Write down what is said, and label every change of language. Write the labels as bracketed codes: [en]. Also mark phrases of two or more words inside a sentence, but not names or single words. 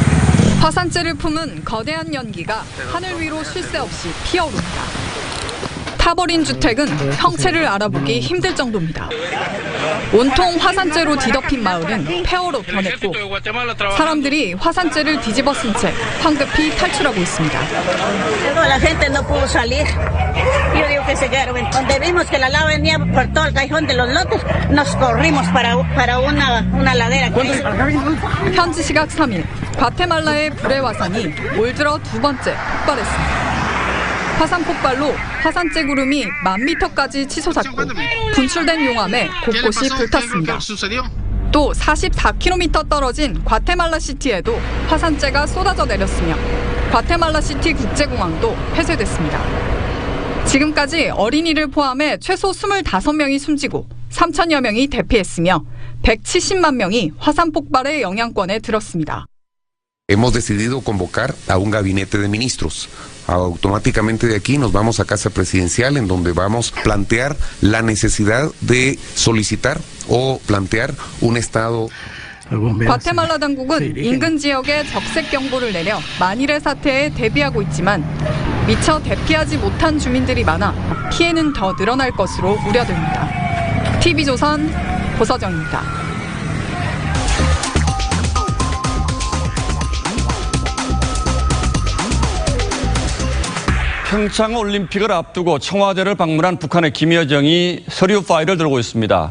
[ko] 화산재를 품은 거대한 연기가 하늘 위로 쉴 새 없이 피어오릅니다. 타버린 주택은 형체를 알아보기 힘들 정도입니다. 온통 화산재로 뒤덮인 마을은 폐허로 변했고 사람들이 화산재를 뒤집어 쓴 채 황급히 탈출하고 있습니다. [es] La gente no pudo salir. Yo digo que se quedaron. Donde vimos que la lava venía por todo el callejón de los lotes, nos corrimos para una ladera. [ko] 현지 시각 3일, 과테말라의 불의 화산이 올 들어 두 번째 폭발했습니다. 화산 폭발로 화산재 구름이 10,000m까지 치솟았고 분출된 용암에 곳곳이 불탔습니다. 또 44km 떨어진 과테말라 시티에도 화산재가 쏟아져 내렸으며 과테말라 시티 국제공항도 폐쇄됐습니다. 지금까지 어린이를 포함해 최소 25명이 숨지고 3,000여 명이 대피했으며 170만 명이 화산 폭발의 영향권에 들었습니다. [es] Hemos decidido convocar a un gabinete de ministros. Automáticamente de aquí nos vamos a Casa Presidencial, en donde vamos a plantear la necesidad de solicitar o plantear un estado. [ko] 과테말라 당국은 인근 지역에 적색 경보를 내려 만일의 사태에 대비하고 있지만 미처 대피하지 못한 주민들이 많아 피해는 더 늘어날 것으로 우려됩니다. TV조선 고서정입니다. 평창 올림픽을 앞두고 청와대를 방문한 북한의 김여정이 서류 파일을 들고 있습니다.